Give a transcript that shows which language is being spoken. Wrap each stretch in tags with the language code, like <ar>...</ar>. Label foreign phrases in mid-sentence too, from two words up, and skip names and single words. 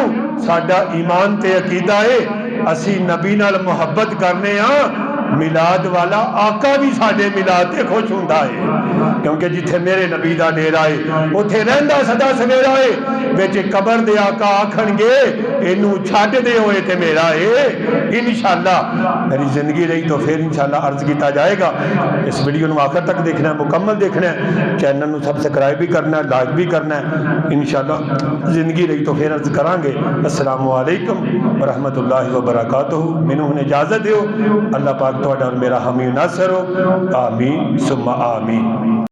<pa>ساڈا ایمان تے عقیدہ اے، اسی نبی نال محبت کرنے آں. میلاد والا آقا وی ساڈے میلاد تے خوش ہوندا اے، کیونکہ جتھے میرے نبی دا ڈیرا اے اوتھے رہندا سدا سویرا اے. وچ قبر دے آقا آکھن گے اینوں چھڈ دیو ایہہ تے میرا اے.</pa> <ur>ان شاء اللہ میری زندگی رہی تو پھر ان شاء اللہ عرض کیا جائے گا. اس ویڈیو کو آخر تک دیکھنا ہے، مکمل دیکھنا ہے، چینل کو سبسکرائب بھی کرنا ہے، لائک بھی کرنا ہے.</ur> <pa>ان شاء اللہ زندگی رہی تے پھر عرض کراں گے.</pa> <ar>السلام عليكم ورحمة الله وبركاته.</ar> <pa>مینوں ہن اجازت دیو. اللہ پاک تہاڈا اور میرا حامی ناصر ہو.</pa> <ar>آمين ثم آمين.</ar>